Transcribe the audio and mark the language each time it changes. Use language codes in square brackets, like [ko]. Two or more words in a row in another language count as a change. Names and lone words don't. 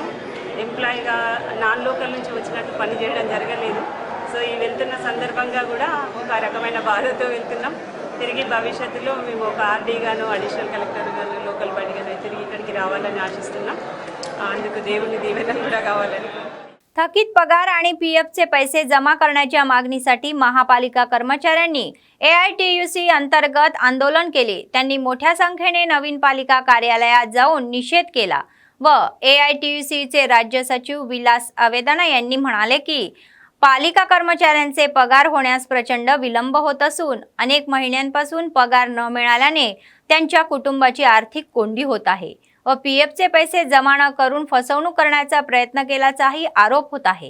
[te] ఎంప్లాయీగా [en] non local [te] నుంచి వచ్చినట్టు పని చేయడం జరగలేదు. సో ఈ వెళ్తున్న సందర్భంగా కూడా ఒక రకమైన బాధతో వెళ్తున్నాం. తిరిగి భవిష్యత్తులో మేము ఒక ఆర్డీగాను, [en] additional collector, local body [te] తిరిగి ఇక్కడికి రావాలని ఆశిస్తున్నాం. అందుకు దేవుని దీవెన కూడా కావాలని. [mr] थकीत पगार आणि PFचे पैसे जमा करण्याच्या मागणीसाठी महापालिका कर्मचाऱ्यांनी AITUC अंतर्गत आंदोलन केले. त्यांनी मोठ्या संख्येने नवीन पालिका कार्यालयात जाऊन निषेध केला व AITUCचे राज्य सचिव विलास अवेदाना यांनी म्हणाले की पालिका कर्मचाऱ्यांचे पगार होण्यास प्रचंड विलंब होत असून अनेक महिन्यांपासून पगार न मिळाल्याने त्यांच्या कुटुंबाची आर्थिक कोंडी होत आहे व PFचे पैसे जमा न करून फसवणूक करण्याचा प्रयत्न केल्याचाही आरोप होत आहे.